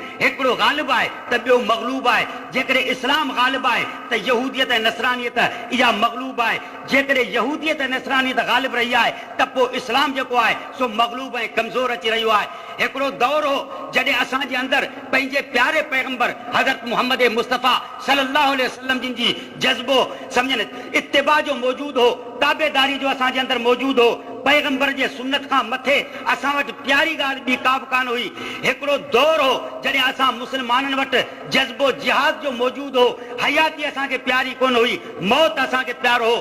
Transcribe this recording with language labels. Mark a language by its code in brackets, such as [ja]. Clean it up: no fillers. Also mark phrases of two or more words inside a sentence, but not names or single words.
[sd] हिकिड़ो ग़ालिब आहे त ॿियो मग़लूब आहे। जेकॾहिं इस्लाम ग़ालिब आहे त यहूदियत ऐं नसरानियत इहा मग़लूब आहे। जेकॾहिं यहूदियत ऐं नसरानियत ग़ालिब रही आहे त पोइ इस्लाम जेको आहे सो मग़लूब ऐं कमज़ोर अची रहियो आहे। हिकिड़ो दौर हो जॾहिं असांजे अंदरि पंहिंजे प्यारे पैगंबर हज़रत मुहम्मद मुस्तफ़ा [ar] صلى الله عليه وسلم [sd] जिन जी जज़्बो सम्झनि इत्तिबा जो मौजूदु हो, ताबेदारी जो असांजे अंदरि मौजूदु हो। पैगंबर जे सुन्नत खां मथे असां वटि प्यारी ॻाल्हि ॿी का बि कान हुई। हिकिड़ो दौर हो जॾहिं असां मुस्लमाननि वटि जज़्बो जिहाद जो मौजूदु हो, हयाती असांखे प्यारी कोन हुई, मौत असांखे प्यारो हो।